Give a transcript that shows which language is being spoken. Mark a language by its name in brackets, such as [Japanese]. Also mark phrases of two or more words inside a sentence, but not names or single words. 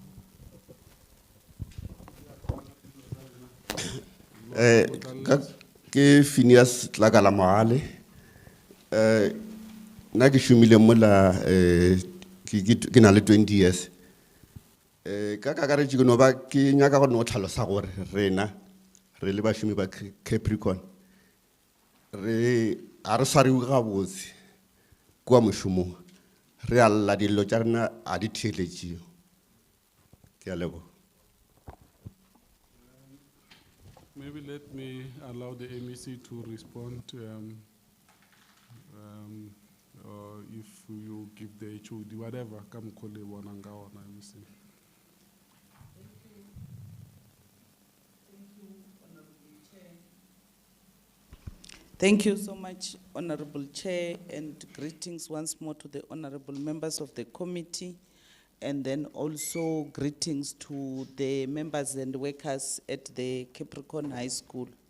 [Northern Sotho] ke Phineas Tlakala Mohale na ke shumile mola ke na le 20 years ka kakaretše ke no ba ke nyaka go no tlhalosa gore rena re le bašomi ba Capricorn re a re swariwe gabotse kua mošomong re a lla dilo tša rena a di theeletšeo ke a leboga. [English] Maybe let me allow the MEC to respond, or if you give the HOD, whatever, come call it one and go on, MEC. Thank you so much, Honorable Chair, and greetings once more to the honorable members of the committee, and then also greetings to the members and workers at the Capricorn High School.